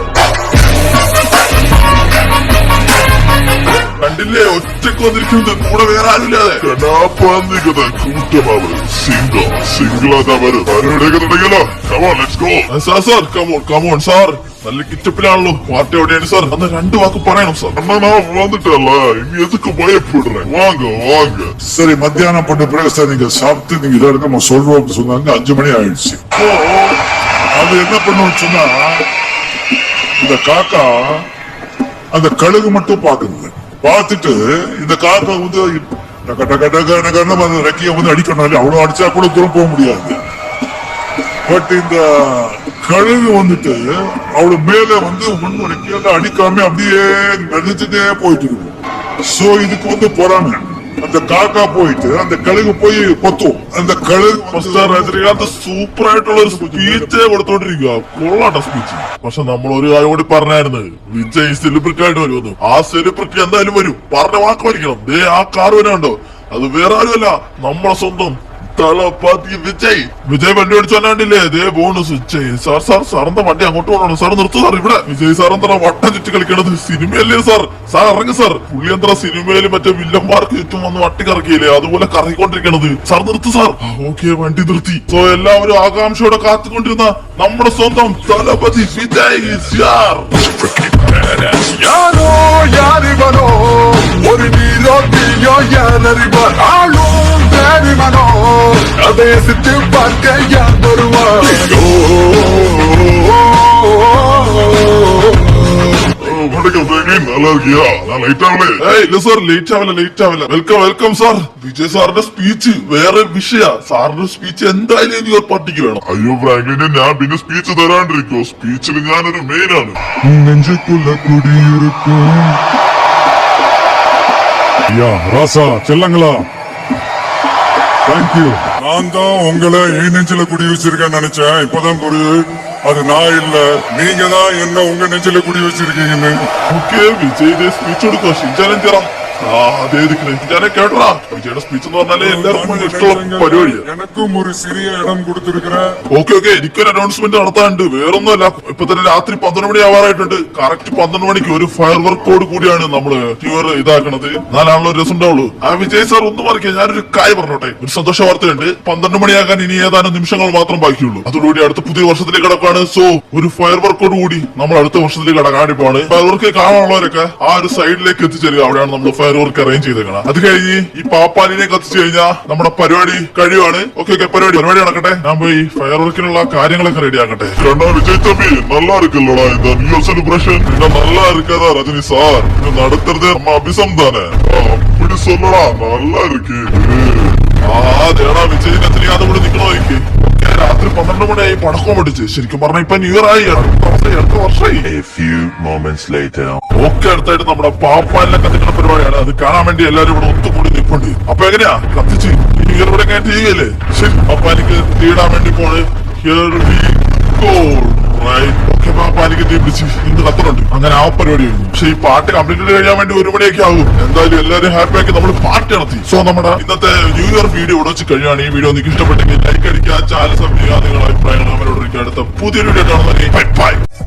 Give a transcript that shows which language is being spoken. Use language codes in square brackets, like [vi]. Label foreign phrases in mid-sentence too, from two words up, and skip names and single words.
[ml] കണ്ടില്ലേ, ഒറ്റക്ക് വന്നിരിക്കുന്നത്, കൂടെ വേറെ ആരുമില്ലാതെ. കൂട്ടമാവ് സിംഗിളാതാ വരും. തുടങ്ങിയല്ലോ. സാർ കമോൺ സാർ, നല്ല കിറ്റപ്പിലാണല്ലോ. പാർട്ടി എവിടെയാണ് സാർ? അന്ന് 2 വാക്ക് പറയണം സാർ. [ta] வந்துட்டல இனி எதுக்கு பயப்படுறேன்? வாங்க சரி, மத்தியானம் பண்ண பிறகு சார் நீங்க சாப்பிட்டு நீங்க இதா இருக்க நம்ம சொல்றோம் அப்படின்னு சொன்னாங்க. 5 மணி ஆயிடுச்சு. அது என்ன பண்ணுவோம் சொன்னா, இந்த காக்கா அந்த கழுகு மட்டும் பாக்குது. பார்த்துட்டு இந்த காக்கா வந்து டக டக டகன்னு அந்த ரெக்கைய வந்து அடிக்கணும். அவ்வளவு அடிச்சா கூட தூரம் போக முடியாது. பட் இந்த கழுகு வந்துட்டு அவளு மேல வந்து ஒண்ணு ரெக்கையால அடிக்காம அப்படியே நடிச்சுட்டே போயிட்டு இருக்கு. சோ இதுக்கு வந்து பொறாமை. அந்த காக்கா போயிட்டு அந்த கழுகு போய் கொத்தும். அந்த கழுகு [ml] രജനീകാന്ത് സൂപ്പർ ആയിട്ടുള്ള ഒരു സ്പീച്ച് കൊടുത്തോണ്ടിരിക്കുക. കൊള്ളാട്ട സ്പീച്ച്. പക്ഷെ നമ്മൾ ഒരു കാര്യം കൂടി പറഞ്ഞായിരുന്നു, വിജയ് സെലിബ്രിറ്റി ആയിട്ട് വരുമെന്ന്. ആ സെലിബ്രിറ്റി എന്തായാലും വരും. പറഞ്ഞ വാക്ക് പാലിക്കണം. ആ കാർ വരാണ്ടോ, അത് വേറെ ആരുമല്ല, നമ്മുടെ സ്വന്തം തലപ്പതി വിജയ് വണ്ടി ഓടിച്ചു വന്നാണ്ടില്ലേ. ദേ ബോണസ് സാറിന്റെ വണ്ടി അങ്ങോട്ട് പോകണം. സാർ നിർത്തു സാർ. ഇവിടെ വിജയ് സാർ എന്താ വട്ടം ചുറ്റി കളിക്കണത്? സിനിമയല്ലേ സാർ? ഇറങ്ങി സാർ. പുള്ളി എന്താ സിനിമയിൽ മറ്റേ വില്ലന്മാർക്ക് ചുറ്റും വന്ന് വട്ടി കറക്കിയില്ലേ, അതുപോലെ കറങ്ങിക്കൊണ്ടിരിക്കണത്. സാർ നിർത്തു സാർ. ഓക്കെ, വണ്ടി നിർത്തി. സോ എല്ലാവരും ആകാംക്ഷയോടെ കാത്തുകൊണ്ടിരുന്ന നമ്മുടെ സ്വന്തം തലപതി വിജയ് സാർ. [ta] யாரோ யாரிவனோ ஒரு நீரோட்டியோ யாரறிவார் ஆளும் தேரிவனோ அதை சித்து பார்க்க யார் வருவாரோ. நல்லா இருக்கியா? நான் லைட் ஆகல. [ml] ഇല്ല സാർ, ലേറ്റ് ആവില്ല. വെൽക്കം സാർ. വിജയ് സാറിന്റെ സ്പീച്ച് വേറെ വിഷയ. സാറിന്റെ സ്പീച്ച് എന്തായാലും ഇനി ഒരു പാർട്ടിക്ക് വേണം. അയ്യോ ഫ്രാങ്ക്ലിനെ, ഞാൻ പിന്നെ സ്പീച്ച് തരാണ്ടിരിക്കോ? സ്പീച്ചിൽ ഞാനൊരു മെയിൻ ആണ്. [ta] நெஞ்சுக்குள்ள குடியிருக்கும் ராசா செல்லங்களா, தேங்க்யூ. நான் தான் உங்களை என் நெஞ்சில குடி வச்சிருக்கேன்னு நினைச்சேன். இப்பதான் புரியுது, அது நான் இல்ல, நீங்க தான் என்ன உங்க நெஞ்சில குடி வச்சிருக்கீங்கன்னு. [ml] ഓക്കെ, വിജയുടെ സ്പീച്ച് കൊടുക്കുക. ഷിൻജാനും ചേരാം. അതേ ഷിൻജാനെ കേട്ടറാ. വിജയുടെ സ്പീച്ച് എന്ന് പറഞ്ഞാല് എല്ലാവർക്കും ഇഷ്ടമുള്ള പരിപാടിയാണ്. [ta] எனக்கும் ஒரு சிறிய இடம் கொடுத்திருக்கிறேன். [ml] ഓക്കെ, എനിക്കൊരു അനൗൺസ്മെന്റ് നടത്താനുണ്ട്. വേറൊന്നുമല്ല, ഇപ്പൊ തന്നെ രാത്രി 11 മണി ആവാറായിട്ടുണ്ട്. കറക്റ്റ് 12 മണിക്ക് ഒരു [en] fire work [ml] കൂടിയാണ് നമ്മള് ട്യൂർ ഇതാക്കണത്. എന്നാലാണല്ലോ ഒരു രസം ഉണ്ടാവുള്ളൂ. വിജയ് സാർ ഒന്ന് മറിക്കുക, ഞാനൊരു കാര്യം പറഞ്ഞോട്ടെ. ഒരു സന്തോഷ വാർത്തയുണ്ട്. 12 മണിയാകാൻ ഇനി ഏതാനും നിമിഷങ്ങൾ മാത്രം ബാക്കിയുള്ളൂ. അതോടുകൂടി അടുത്ത പുതിയ വർഷത്തിലേക്ക് കടക്കാണ്. സോ ഒരു [en] fire work [ml] കൂടി നമ്മൾ അടുത്ത വർഷത്തിലേക്ക് കടക്കാനിപ്പാണ്. [en] fire work [ml] കാണാനുള്ളവരൊക്കെ ആ ഒരു സൈഡിലേക്ക് എത്തിച്ചേരുക. അവിടെയാണ് നമ്മൾ [en] fire work [ml] അറേഞ്ച് ചെയ്തേക്കണം. അത് കഴിഞ്ഞ് ഈ പാപ്പാലിനെ കത്തിച്ചു കഴിഞ്ഞാൽ നമ്മുടെ പരിപാടി കഴിയുവാണ്. ഓക്കെ, പരിപാടി നടക്കട്ടെ. ഞാൻ പോയി [en] fire work [ml] കാര്യങ്ങളൊക്കെ റെഡി ആക്കട്ടെ. [ta] விஜய் தம்பி, நல்லா இருக்குல்லடா இந்த [en] new year celebration? [ta] நல்லா இருக்காதா ரஜினி சார்? இது நடத்துறது நம்ம அபிசம் தானே? அப்படி சொல்லடா, நல்லா இருக்கு. [ml] അതേടാ, വിജയിനെ தெரியாத കൂടെ നിക്കണോ എനിക്ക്? രാത്രി 12 മണിയായി പടക്കം പൊട്ടിച്ച്. ശരിക്കും പറഞ്ഞ ഇപ്പൊ [en] new year [ml] ആയി, അടുത്ത വർഷമായി. ഓക്കെ, അടുത്തായിട്ട് നമ്മുടെ പാപ്പാലിനെ കത്തിക്കുന്ന പരിപാടിയാണ്. അത് കാണാൻ വേണ്ടി എല്ലാരും ഇവിടെ ഒത്തുകൂടി നിൽപ്പുണ്ട്. അപ്പൊ എങ്ങനെയാ കത്തിച്ച് [en] new year [ml] ഇവിടെ എങ്ങനെ ചെയ്യല്ലേ? ശരി, പാപ്പാലിക്ക് തീയിടാൻ വേണ്ടി പോണ്. [en] Here we go. Right. [ml] ഓക്കെ, പാപ്പാലിക്ക് തീ പിടിച്ച് ഇന്ന് കത്തുന്നുണ്ട്. അങ്ങനെ ആ പരിപാടി കഴിഞ്ഞു. പക്ഷെ ഈ പാട്ട് കംപ്ലീറ്റ് കഴിയാൻ വേണ്ടി 1 മണിയൊക്കെ ആകും. എന്തായാലും എല്ലാവരും ഹാപ്പി ആക്കി നമ്മൾ പാർട്ടി നടത്തി. സോ നമ്മുടെ ഇന്നത്തെ [en] new year video [ml] ഇവിടെ വെച്ച് കഴിയാണ്. ഈ വീഡിയോ നിങ്ങൾക്ക് ഇഷ്ടപ്പെട്ടെങ്കിൽ ലൈക്ക് അടിക്കുക, ചാനൽ സബ് ചെയ്യുക, നിങ്ങളുടെ അഭിപ്രായങ്ങൾ അവരോട് അടുത്ത പുതിയൊരു വീഡിയോ കാണുന്നതിന് ബൈ.